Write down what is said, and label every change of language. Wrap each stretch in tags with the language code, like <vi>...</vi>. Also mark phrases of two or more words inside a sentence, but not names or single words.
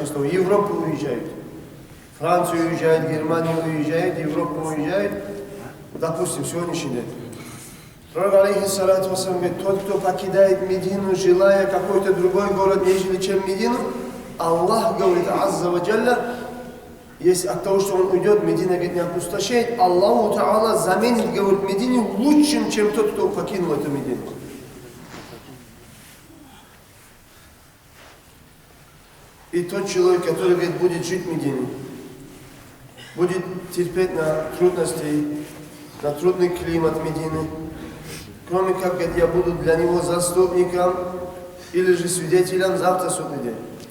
<ru>В Европу уезжают. Францию уезжает, Германию уезжает, Европу уезжает. Допустим, сегодняшний день. Пророк,</ru> <ar>عليه الصلاة والسلام,</ar> <ru>говорит, тот, кто покидает Медину, желая какой-то другой город, нежели чем Медину, Аллах говорит,</ru> <ar>عز وجل,</ar> <ru>если от того, что он уйдет, Медина, говорит, не опустошает,</ru> <ar>الله تعالى</ar> <ru>заменит, говорит, Медину лучшим, чем тот, кто покинул эту Медину. И тот человек, который, говорит, будет жить в Медине, будет терпеть на трудности, на трудный климат Медины, кроме как, говорит, я буду для него заступником или же свидетелем завтра судный день.</ru>